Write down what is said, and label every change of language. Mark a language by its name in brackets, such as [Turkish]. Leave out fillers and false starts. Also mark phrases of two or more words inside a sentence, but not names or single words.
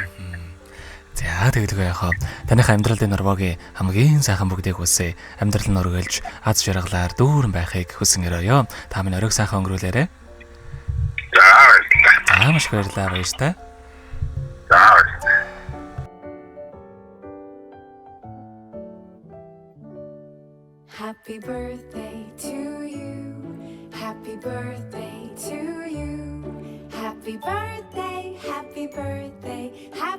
[Mongolian] За тэгэлгүй яхаа. Таныхаа амьдралын нурвагийн хамгийн сайхан бүгдийг хүсье. Амьдрал нь өргөлж, аз жаргалаар дүүрэн байхыг хүсэн өрөөё. Та минь оройг сайхан өнгөрүүлээрэ. За баярлалаа. За маш их баярлалаа баяртай. За баярлалаа. [English] Happy birthday to you. Happy birthday to you. Happy birthday, happy birthday,